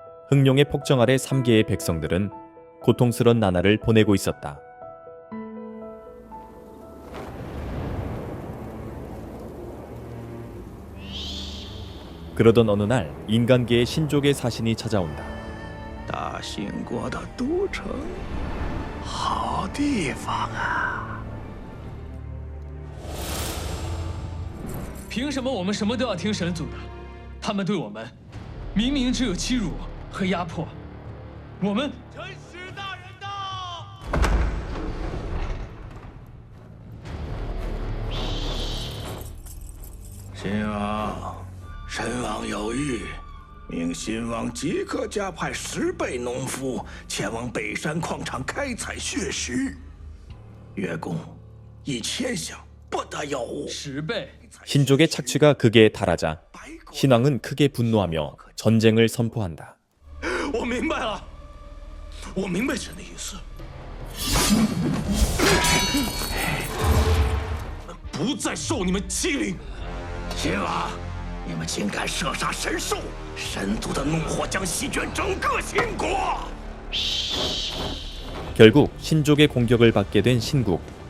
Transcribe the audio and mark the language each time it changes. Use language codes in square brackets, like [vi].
[ko] 흑룡의 폭정 아래 3개의 백성들은 고통스런 나날을 보내고 있었다. 그러던 어느 날 인간계의 신족의 사신이 찾아온다. [zh] 大兴国的都城，好地方啊！凭什么我们什么都要听神族的？他们对我们明明只有欺辱和压迫，我们…… 臣使大人到！新王，神王有谕，命新王即刻加派10倍农夫前往北山矿场开采血石，月供1000箱，不得有误。 10倍。 [ko] 신족의 착취가 극에 달하자 신왕은 크게 분노하며 전쟁을 선포한다. [zh] 我明白了，我明白神的意思。不再受你们欺凌。新王，你们竟敢射杀神兽，神族的怒火将席卷整个秦国。 [ko] 결국 신족의 공격을 받게 된 신국.